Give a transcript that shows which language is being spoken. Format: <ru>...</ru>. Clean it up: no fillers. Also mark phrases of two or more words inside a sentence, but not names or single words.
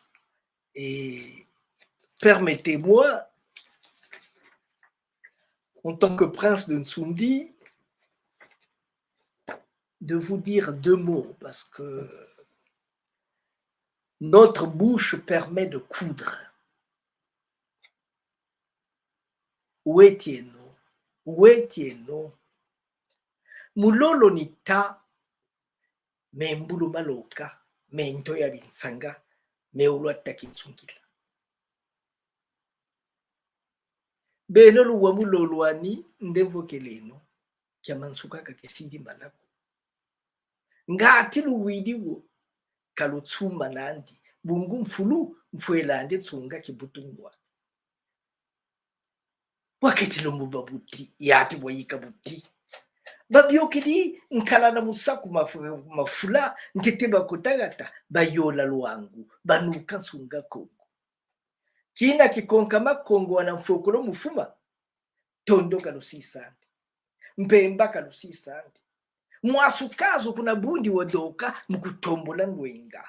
<fr>Et permettez-moi, en tant que prince de Nsoundi, de vous dire deux mots, parce que notre bouche permet de coudre. Où étiez-nous? Où étiez-nous?</fr> <kg>Mulolo ni ta, me mbulu maloka, me ntoya binsanga, me ulwata kinsungila. Beno luwa mulolo ani ndevokeleno, kia mansuka kakesidi malako. Ngati luwidiwo, kalutsuma nandi, bungu mfulu mfuelande tsunga kibutungwa. Wakati lumuba buti, yati wayika buti. Babyokidi nkala na musaku mafula ntete bakotagata bayola luangu banuka nsunga Kongo. Kina kikonkama Kongo wanamfokolo mufuma tondo kalusi santi. Mpemba kalusi santi. Mwasukazo kuna bundi wadoka mkutombola ngwenga.</kg>